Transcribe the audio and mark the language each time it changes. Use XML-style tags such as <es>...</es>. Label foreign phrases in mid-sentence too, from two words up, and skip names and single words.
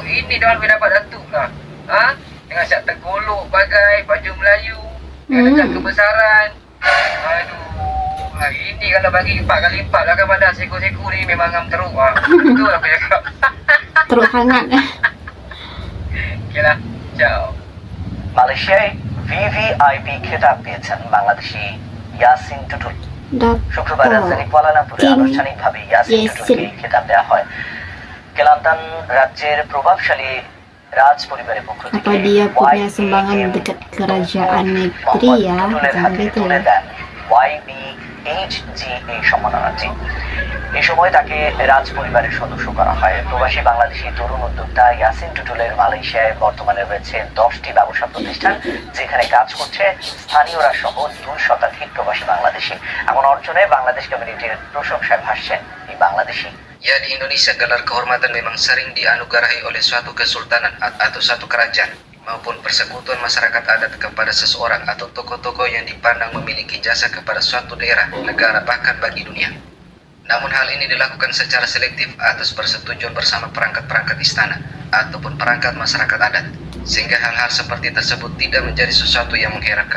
<ms>Ini diorang boleh dapat datuk lah. Dengan siap tergolok bagai baju Melayu, dengan kebesaran. Ini kalau bagi 4 kali 4 lah kan pada seko-seko ni memang ngam teruk. Betul aku cakap. Teruk hangat. Okay lah, ciao.</ms> <bn>মালয়েশিয়ায় ভিভিআইপি খেতাব পেয়েছেন বাংলাদেশি ইয়াসিন টুটুল। শুক্রবার রাজধানী কুয়ালালামপুরে আনুষ্ঠানিকভাবে ইয়াসিন টুটুলকে এই খেতাব দেওয়া হয়। কেলান্তান রাজ্যের প্রভাবশালী রাজ পরিবারের পক্ষ থেকে</bn> <ms>Apa dia punya sumbangan dekat kerajaan negeri ya, jangan gitu ya.</ms> <bn>YBHGA সম্মাননাটি। এই সময় তাকে রাজ পরিবারের সদস্য করা হয়। প্রবাসী বাংলাদেশি তরুণ উদ্যোক্তা ইয়াসিন টুটুলের মালয়েশিয়ায় বর্তমানে রয়েছে 10টি ব্যবসা প্রতিষ্ঠান, যেখানে কাজ করছে স্থানীয়রা সহ 2 শতাধিক প্রবাসী বাংলাদেশি। এমন অর্জনে বাংলাদেশ কমিউনিটির প্রশংসায় ভাসছেন এই বাংলাদেশি।</bn> <id>Ya, di Indonesia gelar kehormatan memang sering dianugerahi oleh suatu kesultanan atau suatu kerajaan maupun persekutuan masyarakat adat kepada seseorang atau tokoh-tokoh yang dipandang memiliki jasa kepada suatu daerah, negara, bahkan bagi dunia. Namun hal ini dilakukan secara selektif atas persetujuan bersama perangkat-perangkat istana ataupun perangkat masyarakat adat, sehingga hal-hal seperti tersebut tidak menjadi sesuatu yang mengherankan.</id>